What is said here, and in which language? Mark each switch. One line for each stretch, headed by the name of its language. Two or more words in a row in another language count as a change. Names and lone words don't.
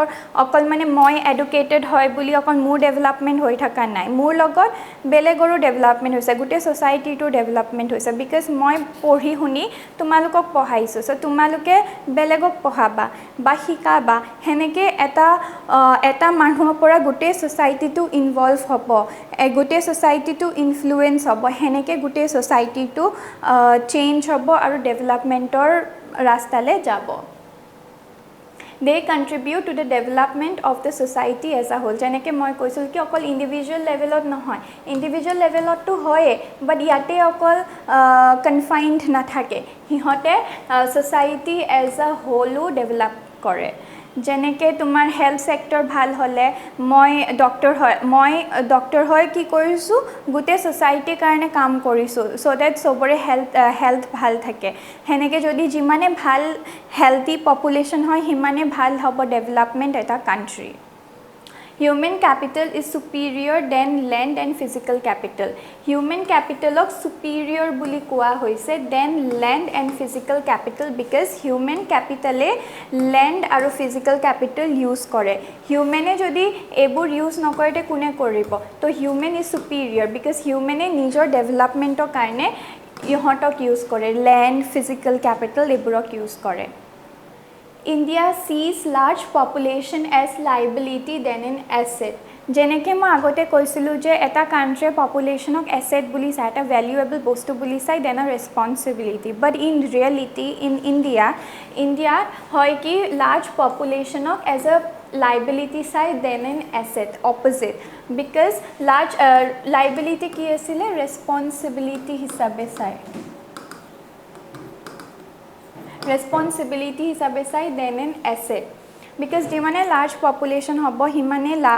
Assamese: অকল মানে মই এডুকেটেড হয় বুলি অকল মোৰ ডেভেলপমেণ্ট হৈ থকা নাই মোৰ লগত বেলেগৰো ডেভেলপমেণ্ট হৈছে গোটেই
English: society development
Assamese: হৈছে বিকজ মই পঢ়ি শুনি তোমালোকক পঢ়াইছোঁ চ' তোমালোকে বেলেগক পঢ়াবা বা শিকাবা সেনেকৈ এটা মানুহৰ পৰা গোটেই
English: society involve
Assamese: হ'ব গোটেই
English: society influence
Assamese: হ'ব সেনেকৈ গোটেই
English: society change
Assamese: হ'ব আৰু ডেভেলপমেণ্টৰ ৰাস্তালৈ যাব
English: they contribute to the development of the society as a whole
Assamese: যেনেকৈ মই কৈছোঁ কি অকল
English: individual level
Assamese: নহয়
English: individual level
Assamese: হয়ে বাট ইয়াতে অকল কনফাইণ্ড নাথাকে সিহঁতে
English: society as a whole develop
Assamese: কৰে যেনেকৈ তোমাৰ
English: health sector
Assamese: ভাল হ'লে মই ডক্টৰ হয় কি কৰিছোঁ গোটেই ছ'চাইটিৰ কাৰণে কাম কৰিছোঁ চ' ডেট চবৰে হেল্থ ভাল থাকে সেনেকৈ যদি যিমানে ভাল
English: healthy population
Assamese: হয় সিমানে ভাল হ'ব ডেভেলপমেণ্ট এটা কাণ্ট্ৰি
English: Human capital is superior than land and physical capital. Human capital of superior
Assamese: বুলি কোৱা হৈছে
English: than land and physical capital because human capital land আৰু physical capital use কৰে.
Assamese: Human যদি এইবোৰ use নকৰে কোনে কৰিব?
English: তো human is superior because human
Assamese: নিজৰ developmentৰ কাৰণে ইহঁতক
English: use কৰে land, physical capital এইবোৰক use কৰে. India sees large population as liability than an asset.
Assamese: যেনেকৈ মই আগতে কৈছিলোঁ যে এটা কাণ্ট্ৰিৰ পপুলেশ্যনক এছেট বুলি চাই এটা ভেলুৱেবল বস্তু বুলি চাই
English: then a responsibility but in reality in India
Assamese: হয় কি
English: large population as a liability
Assamese: চাই
English: then an asset opposite because large liability
Assamese: কি আছিলে ৰেছপনচিবিলিটি হিচাপে চাই ৰেছপনচিবিলিটি হিচাপে চাই
English: then an asset because
Assamese: যিমানে
English: large population
Assamese: হ'ব সিমানে